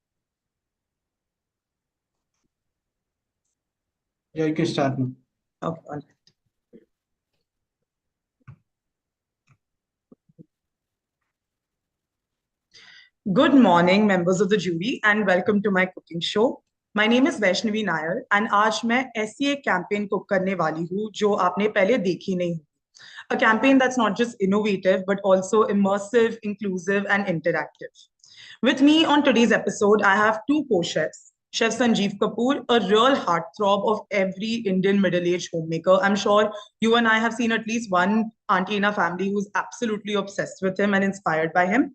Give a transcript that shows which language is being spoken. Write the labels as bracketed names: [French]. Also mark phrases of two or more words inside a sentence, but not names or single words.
[English] Yeah, you can start now. Okay, all right. Good morning, members of the jury, and welcome to my cooking show. My name is Vaishnavi Nair, and [Hindi] आज मैं ऐसी एक [English] campaign cook [Hindi] करने वाली हूँ जो आपने पहले देखी नहीं. [English] A campaign that's not just innovative, but also immersive, inclusive, and interactive. With me on today's episode, I have 2 co-chefs. Chef Sanjeev Kapoor, a real heartthrob of every Indian middle-aged homemaker. I'm sure you and I have seen at least one auntie in our family who's absolutely obsessed with him and inspired by him.